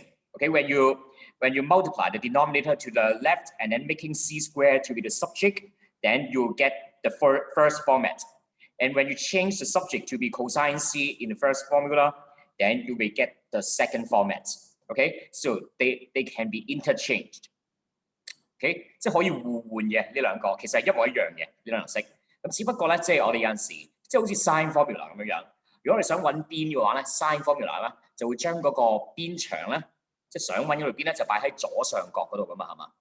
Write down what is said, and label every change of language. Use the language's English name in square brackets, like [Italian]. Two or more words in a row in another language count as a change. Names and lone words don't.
[English] Okay, when you multiply the denominator to the left and then making C squared to be the subject, then you get the first format. And when you change the subject to be cosine C in the first formula, then you will get the second format. Okay, so they can be interchanged. [Cantonese] Okay， 即係可以互換嘅呢兩個，其實係一模一樣嘅呢兩式。咁只不過咧，即係我哋有陣時，即係好似 [English] sine formula [Cantonese] 咁樣樣。如果我哋想揾邊嘅話咧 ， [English] sine formula [Cantonese] 咧就會將嗰個邊長咧，即係想揾嗰條邊咧就擺喺左上角嗰度噶嘛，係嘛？